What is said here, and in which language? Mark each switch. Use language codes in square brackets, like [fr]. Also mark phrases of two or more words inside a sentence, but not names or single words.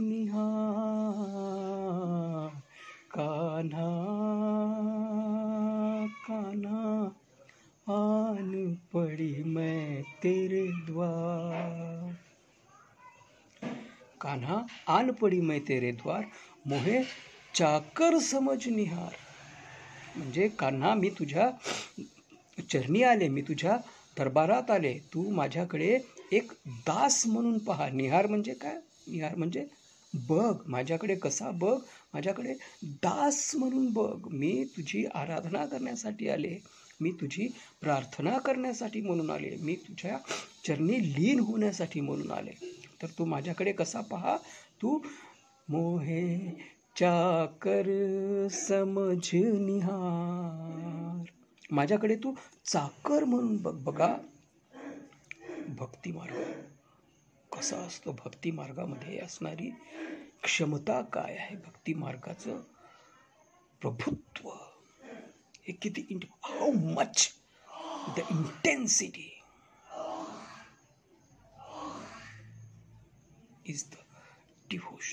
[hi] निहार, कान्हा कान्हा आन पड़ी मैं तेरे द्वार, कान्हा आन पड़ी मैं तेरे द्वार, मोहे चाकर समझ निहार. [mr] म्हणजे कान्हा, मी तुझ्या चरणी आले, मी तुझ्या दरबारात आले, तू माझ्याकडे एक दास म्हणून पहा. निहार म्हणजे काय? निहार म्हणजे बघ, माझ्याकडे कसा बघ, माझ्याकडे दास म्हणून बघ. मी तुझी आराधना करण्यासाठी आले, मी तुझी प्रार्थना करण्यासाठी म्हणून आले, मी तुझ्या चरणी लीन होण्यासाठी म्हणून आले. तर तू माझ्याकडे कसा पहा, [hi] तू मोहे चाकर समझ निहार, [mr] माझ्याकडे तू चाकर म्हणून बघ. बघा भक्ती मार्ग कसा असतो, भक्ती मार्गामध्ये असणारी क्षमता काय आहे, भक्ती मार्गाचं प्रभुत्व हे किती, [en] How much the intensity is the devotion.